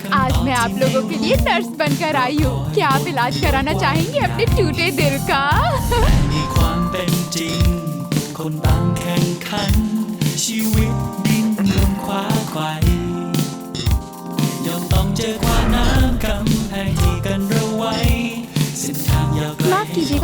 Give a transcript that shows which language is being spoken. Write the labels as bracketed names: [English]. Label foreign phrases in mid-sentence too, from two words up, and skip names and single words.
[Hindi] आज मैं आप लोगों के लिए नर्स बनकर आई हूँ। क्या आप इलाज कराना चाहेंगे अपने टूटे दिल का? [Thai] มีความเป็นจริงคนต่างแข่งขันชีวิตดิ้นรนคว้าไขว่ย่อมต้องเจอความน้ำกำแพงที่กันเราไว้เส้นทางยาวไกล [Hindi] माफ कीजिएगा